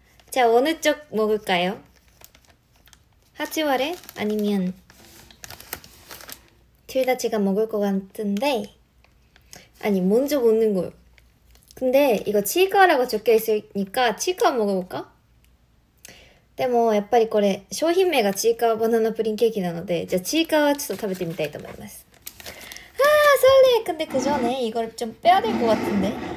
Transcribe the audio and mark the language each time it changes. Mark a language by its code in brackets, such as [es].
[ko] 자 어느 쪽 먹을까요? 하치와레 아니면 둘 다 제가 먹을 것 같은데 아니 먼저 먹는 거요. 근데 이거 치과라고 적혀 있으니까 치과 먹어볼까? [ja] でもやっぱりこれ商品名がちいかわバナナプリンケーキなのでじゃあちいかわちょっと食べてみたいと思います。 [ko] 설레. 근데 그 전에 이걸 좀 빼야 될 것 같은데.